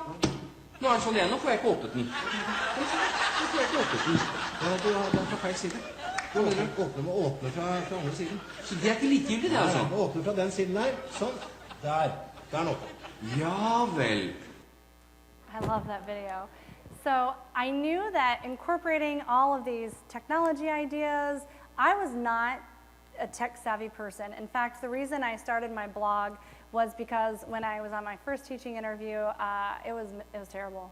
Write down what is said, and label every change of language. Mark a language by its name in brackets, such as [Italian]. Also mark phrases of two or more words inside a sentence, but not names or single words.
[Norwegian] Nå er den sånn igjen, nå får jeg ikke åpnet den. Nå får jeg ikke åpnet den. Ja, du er fra feil side. Du må åpne fra andre siden. Så det er ikke likegyldig, det, altså? Nei, åpne fra den siden der. Sånn. Der er den oppe. Ja vel. [English] I love that video. So I knew that incorporating all of these technology ideas, I was not a tech-savvy person. In fact, the reason I started my blog was because when I was on my first teaching interview, it was terrible.